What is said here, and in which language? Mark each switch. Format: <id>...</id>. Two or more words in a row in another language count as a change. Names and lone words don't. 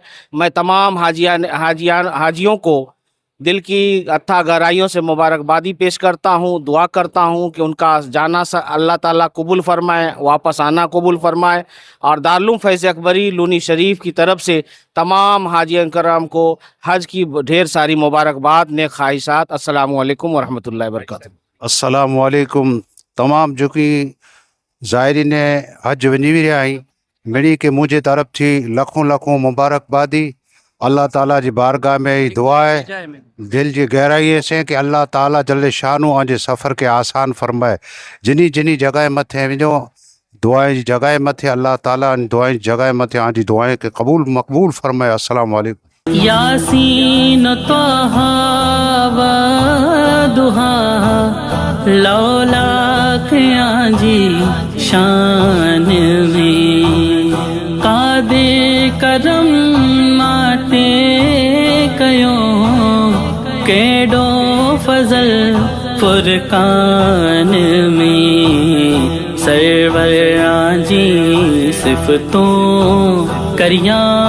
<hi>मैं तमाम हाजियों को दिल की अथाह गहराइयों से मुबारकबादी पेश करता हूँ, दुआ करता हूँ कि उनका जाना अल्लाह ताला कबूल फरमाए, वापस आना कबूल फरमाए. और दारुल फैज़ अकबरी लूनी शरीफ की तरफ से तमाम हाजियान कराम को हज की ढेर सारी मुबारकबाद, नेक ख्वाहिशात.</hi> <ar>السلام عليكم ورحمة الله وبركاته. السلام عليكم.</ar> <sd>तमाम जो कि ज़ायरीन हज वञी रहिया आहिनि, मिड़ी के मुंहिंजे तरफ़ थी लखों लखों मुबारकबादी. अल्लाह ताला जी बारगाह में ही दुआ है दिल जी गहराई से कि अल्लाह ताला</sd> <ar>جل شأنه</ar> <sd>आजे सफ़र के आसान फरमाए। जिनी जिनी जगह मथे वञो दुआएं जी जगह मथे अल्लाह ताला दुआएं जी जगह मथे आजी दुआएं के कबूल मकबूल फरमाए।</sd> <ar>السلام عليكم.</ar> <sd>यासीन त्वहा व दुहा लौलाक आजी शान में कादे करम माते कयो केडो फजल फुरकान में सरवर आजी सिफतों करिया</sd>